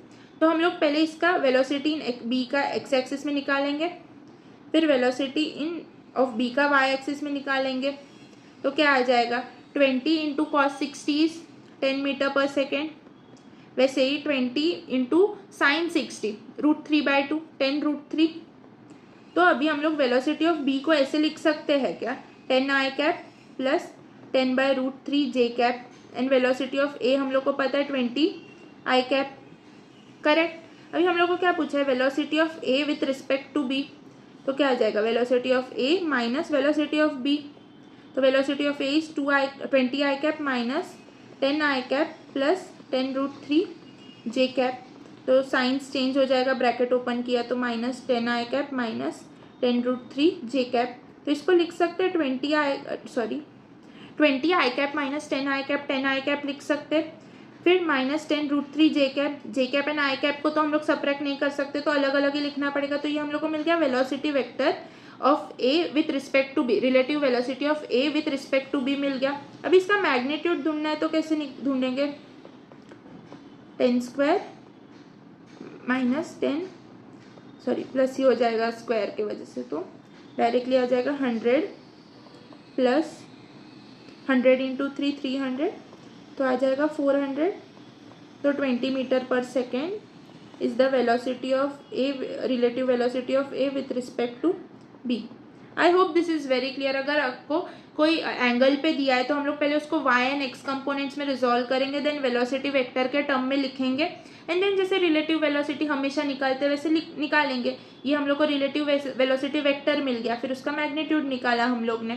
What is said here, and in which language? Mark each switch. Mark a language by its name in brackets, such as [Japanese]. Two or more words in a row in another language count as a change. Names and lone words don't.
[Hindi] तो हम लोग पहले इसका [English] velocity in B [Hindi] का [English] x axis [Hindi] में निकालेंगे, फिर [English] velocity in of B [Hindi] का [English] y axis [Hindi] में निकालेंगे। तो क्या आ जाएगा, [English] 20 into cos 60 is 10 metre per second, [Hindi] वैसे ही [English] 20 into sine 60 √3/2 10√3. [Hindi] तो अभी हम लोग [English] velocity of B [Hindi] को ऐसे लिख सकते हैं क्या, [English] 10i cap + 10/√3j cap, and velocity of A [Hindi] हम लोग को पता है [English] 20i cap, correct. [Hindi] अभी हम लोग को क्या पूछा है, [English] velocity of A with respect to B. [Hindi] तो क्या आ जाएगा, [English] velocity of A minus velocity of B. तो velocity of A is 20i cap -10i cap + 10√3j cap। तो signs change [Hindi] हो जाएगा, [English] bracket open [Hindi] किया तो [English] -10i cap -10√3j cap। [Hindi] तो इसको लिख सकते हैं [English] 20i cap -10i cap 10i cap [Hindi] लिख सकते। फिर [English] -10√3j cap and i cap [Hindi] को तो हम लोग सब्ट्रैक्ट नहीं कर सकते, तो अलग अलग ही लिखना पड़ेगा। तो ये हम लोग को मिल गया [English] velocity vector of A with respect to B, relative velocity of A with respect to B [Hindi] मिल गया। अभी इसका मैग्नीट्यूड ढूंढना है तो कैसे ढूंढेंगे, [English] 10² -10 sorry plus [Hindi] ही हो जाएगा स्क्वायर की वजह से, तो डायरेक्टली आ जाएगा [English] 100 plus 100 into 3 300, [Hindi] तो आ जाएगा 400। [English] तो 20 metre per second is the velocity of A, relative velocity of A with respect to B. I hope this is very clear. [Hindi] अगर आपको कोई एंगल पे दिया है तो हम लोग पहले उसको [English] y and x components [Hindi] में रिजॉल्व करेंगे, [English] then velocity vector [Hindi] के टर्म में लिखेंगे, [English] and then [Hindi] जैसे [English] relative velocity [Hindi] हमेशा निकालते हैं वैसे निकालेंगे। ये हम लोग को [English] relative velocity vector [Hindi] मिल गया, फिर उसका मैग्नीट्यूड निकाला हम लोग ने।